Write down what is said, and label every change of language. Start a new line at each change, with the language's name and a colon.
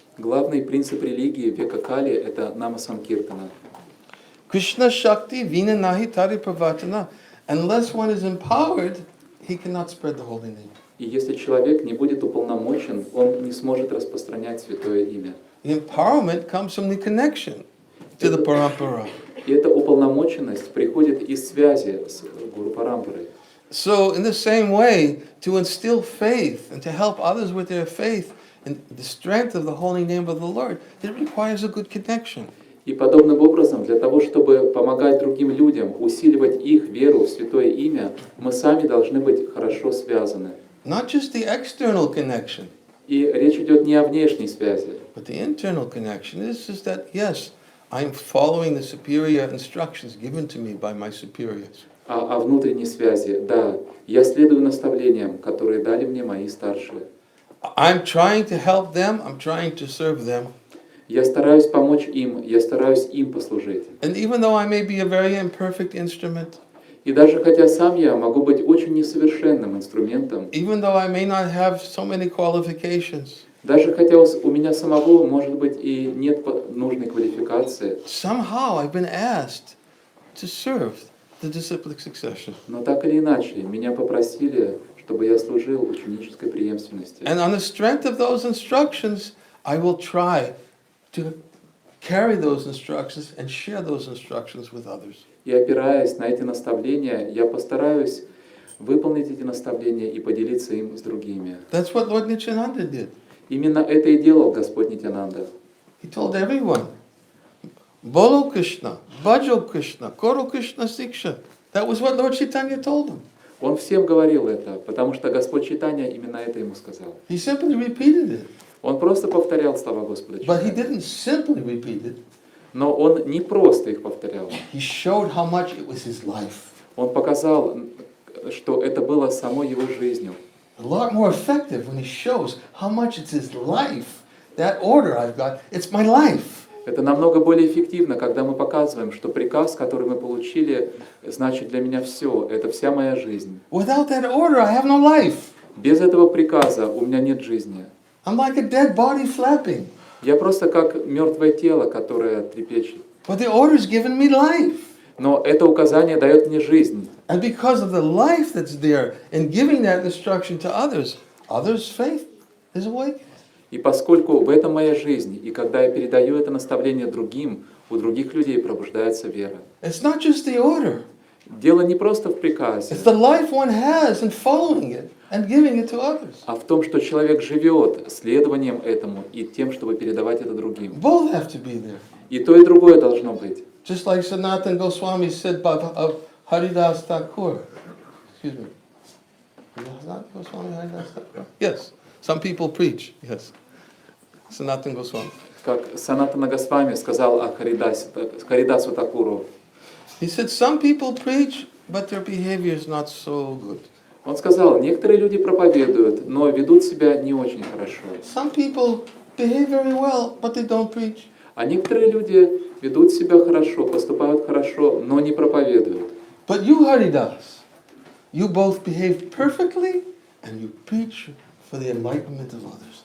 Russian: Главный принцип религии века Кали — это Нама Санкиртана.
Bangla: Krishna Shakti Vinanahi Taripavatana.
English: Unless one is empowered, he cannot spread the holy name.
Russian: И если человек не будет уполномочен, он не сможет распространять святое имя.
English: The empowerment comes from the connection to the parampara.
Russian: И эта уполномоченность приходит из связи с Гуру Парампарой.
English: So in the same way, to instill faith and to help others with their faith and the strength of the holy name of the Lord, it requires a good connection.
Russian: И подобным образом, для того, чтобы помогать другим людям, усиливать их веру в святое имя, мы сами должны быть хорошо связаны.
English: Not just the external connection,
Russian: И речь идет не о внешней связи,
English: but the internal connection is just that, yes, I'm following the superior instructions given to me by my superiors.
Russian: а о внутренней связи. Да, я следую наставлениям, которые дали мне мои старшие.
English: I'm trying to help them, I'm trying to serve them.
Russian: Я стараюсь помочь им, я стараюсь им послужить.
English: And even though I may be a very imperfect instrument,
Russian: И даже хотя сам я могу быть очень несовершенным инструментом,
English: even though I may not have so many qualifications,
Russian: даже хотя у меня самого, может быть, и нет нужной квалификации,
English: somehow I've been asked to serve the disciplic succession.
Russian: но так или иначе меня попросили, чтобы я служил ученической преемственности.
English: And on the strength of those instructions, I will try to carry those instructions and share those instructions with others.
Russian: И опираясь на эти наставления, я постараюсь выполнить эти наставления и поделиться им с другими.
English: That's what Lord Nityananda did.
Russian: Именно это и делал Господь Нитянанда.
English: He told everyone,
Bangla: Bolo Krishna, Bhajo Krishna, Koro Krishna Siksha.
English: That was what Lord Chaitanya told him.
Russian: Он всем говорил это, потому что Господь Чайтанья именно это ему сказал.
English: He simply repeated it.
Russian: Он просто повторял слова Господа
English: But he
Russian: Чайтаньи.
English: didn't simply repeat it.
Russian: Но он не просто их повторял.
English: He showed how much it was his life.
Russian: Он показал, что это было самой его жизнью.
English: A lot more effective when he shows how much it's his life. That order I've got, it's my life.
Russian: Это намного более эффективно, когда мы показываем, что приказ, который мы получили, значит для меня все, это вся моя жизнь.
English: Without that order, I have no life.
Russian: Без этого приказа у меня нет жизни.
English: I'm like a dead body flapping.
Russian: Я просто как мертвое тело, которое трепещет.
English: But the order is giving me life.
Russian: Но это указание дает мне жизнь.
English: And because of the life that's there in giving that instruction to others, others' faith is awakened.
Russian: И поскольку в этом моя жизнь, и когда я передаю это наставление другим, у других людей пробуждается вера.
English: It's not just the order.
Russian: Дело не просто в приказе,
English: It's the life one has in following it and giving it to others.
Russian: а в том, что человек живет следованием этому и тем, чтобы передавать это другим.
English: Both have to be there.
Russian: И то, и другое должно быть.
English: Just like Sanatana Goswami said of Haridas Thakur. Excuse me. Sanatana Goswami, Haridas Thakur? Yes. Some people preach. Yes. Sanatana Goswami.
Russian: Как Санатана Госвами сказал о Харидасу Такуру.
English: He said some people preach, but their behavior is not so good.
Russian: Он сказал, некоторые люди проповедуют, но ведут себя не очень хорошо.
English: Some people behave very well, but they don't preach.
Russian: А некоторые люди ведут себя хорошо, поступают хорошо, но не проповедуют.
English: But you, Haridas, you both behave perfectly and you preach for the enlightenment of others.